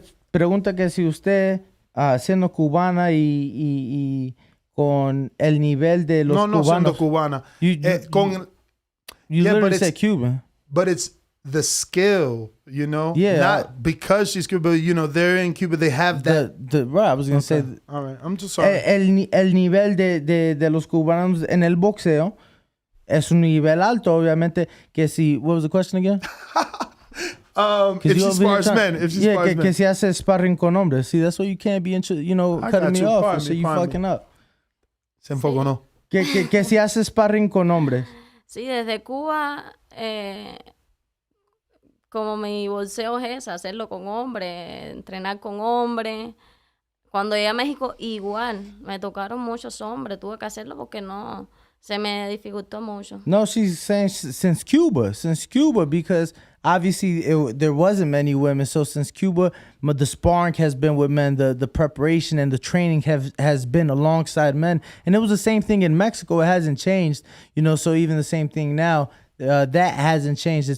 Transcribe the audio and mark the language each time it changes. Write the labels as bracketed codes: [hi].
[es] Pregunta que si usted, siendo cubana y con el nivel de los cubanos. No, siendo cubana. [en] You literally said Cuban. But it's the skill, Yeah. Not because she's Cuban, they're in Cuba, they have that. Right, I was going to say. All right, I'm just sorry. [es] El nivel de los cubanos en el boxeo es un nivel alto, obviamente, que si, [en] what was the question again? If she spars men. [es] Que si hace sparring con hombres. [en] See, that's why you can't be cutting me off, so you fucking up. [es] Se enfocó, ¿no? Que si hace sparring con hombres. Sí, desde Cuba, como mi boxeo es hacerlo con hombres, entrenar con hombres. Cuando llegué a México, igual, me tocaron muchos hombres, tuve que hacerlo porque no, se me dificultó mucho. [en] No, she's saying since Cuba, because obviously there wasn't many women. So since Cuba, the sparring has been with men, the preparation and the training has been alongside men. And it was the same thing in Mexico. It hasn't changed, so even the same thing now, that hasn't changed.